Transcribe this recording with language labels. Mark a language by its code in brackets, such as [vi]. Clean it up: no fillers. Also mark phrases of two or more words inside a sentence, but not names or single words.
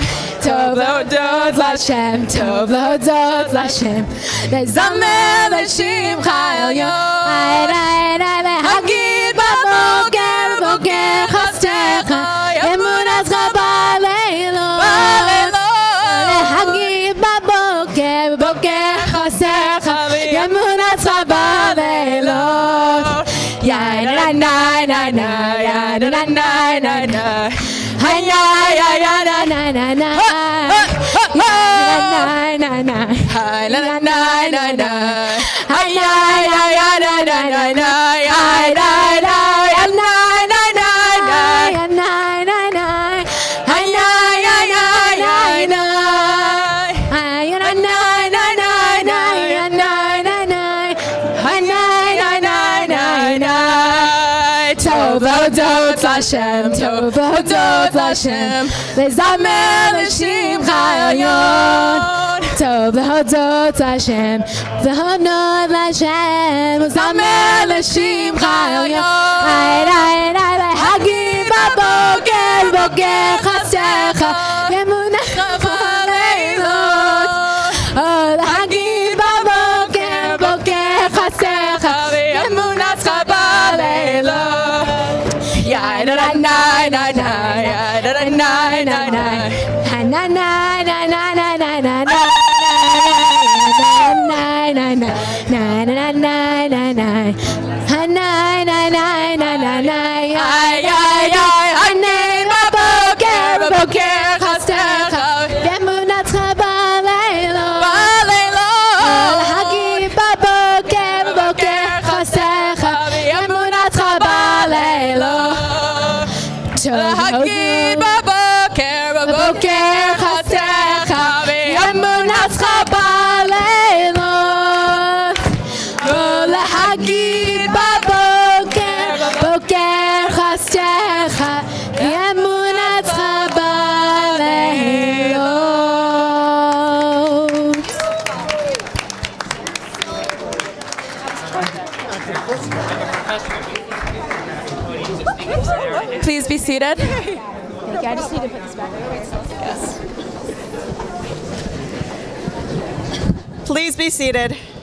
[he] טוב להודות לה׳, טוב להודות לה׳, לזמר לשמך עליון. הגיד בבוקר, בוקר חסדך, אמונתך בלילות. הגיד בבוקר, בוקר חסדך, אמונתך בלילות. Ya-da-da-nai-nai-nai, ya-da-da-nai-nai-nai, hay-ya-ya-ya-da-nai-nai-nai, ya-da-da-nai-nai-nai, hay-la-la-nai-nai-nai, hay-ya-ya-ya-da-nai-nai-nai, hay-da-da-ya-nai-nai-nai, ya-nai-nai-nai, hay-ya-ya-ya-nai-nai, hay-ya-nai-nai-nai, ya-nai-nai-nai, hay-nai-nai-nai-nai. טוב להודות לה׳, טוב להודות לה׳, לזמר לשמך עליון. טוב להודות לה׳, להודות לה׳, לזמר לשמך עליון. הגיד בבוקר, בוקר חסדך, אמונתך בלילות. הגיד בבוקר, בוקר חסדך, אמונתך בלילות. Ya-da-da-nai-nai-nai, ya-da-da-nai-nai-nai, ha-na-nai-nai-nai-nai-nai-nai, na-na-nai-nai-nai, ha-nai-nai-nai-nai-nai, ay-ay-ay, הגיד בבוקר, בוקר חסדך, אמונתך בלילות. הגיד בבוקר, בוקר חסדך, אמונתך בלילות. הגיד בבוקר, בוקר חסדך, אמונתך בלילות. הגיד בבוקר, בוקר חסדך, אמונתך בלילות. [en] Please be seated. Thank you. I just need to put this back. Yes. Please be seated.